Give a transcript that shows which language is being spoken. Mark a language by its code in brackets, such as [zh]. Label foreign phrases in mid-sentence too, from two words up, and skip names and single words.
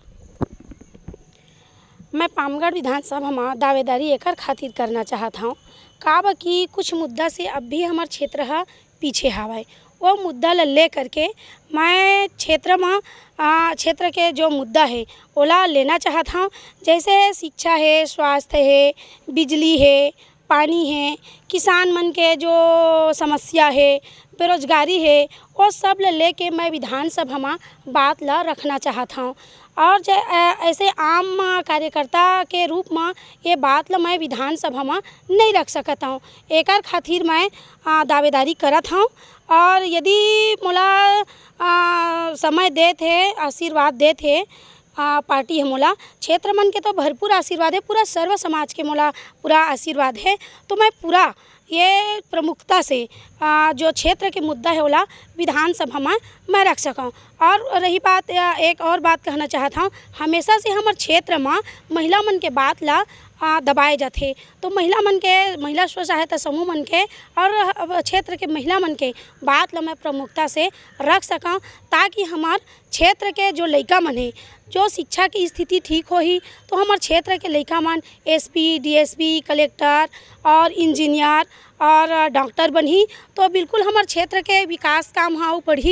[hne] मैं पामगढ़ विधानसभा में दावेदारी एकर खातिर करना चाहत हूँ काबर कि कुछ मुद्दा से अब भी हमार क्षेत्र है पीछे हवाए। वो मुद्दा ला ले करके मैं क्षेत्र के जो मुद्दा है ओला लेना चाहता हूँ। जैसे शिक्षा है, स्वास्थ्य है, बिजली है, पानी है, किसान मन के जो समस्या है, बेरोजगारी है, वो सब लेके मैं विधानसभा में बात ला रखना चाहता हूँ। और ऐसे आम कार्यकर्ता के रूप में ये बात ला मैं विधानसभा में नहीं रख सकता हूँ। एकर खातिर मैं दावेदारी करत हूँ। और यदि मोला समय देत है, आशीर्वाद देत है पार्टी है, मोला क्षेत्र मन के तो भरपूर आशीर्वाद है, पूरा सर्व समाज के मोला पूरा आशीर्वाद है, तो मैं पूरा ये प्रमुखता से जो क्षेत्र के मुद्दा है ओला विधानसभा में मैं रख सकूँ। और रही बात एक और बात कहना चाहता हूँ, हमेशा से हमारे क्षेत्र में महिला मन के बात ला दबाए जाते, तो महिला स्व सहायता समूह मन के और क्षेत्र के महिला मन के बात ला मैं प्रमुखता से रख सकूँ, ताकि हमार क्षेत्र के जो लड़का मन है, जो शिक्षा की स्थिति ठीक हो ही तो हमारे क्षेत्र के लड़का मन एसपी, डीएसपी, कलेक्टर और इंजीनियर और डॉक्टर बनी, तो बिल्कुल हमारे क्षेत्र के विकास काम हाँ बढ़ी।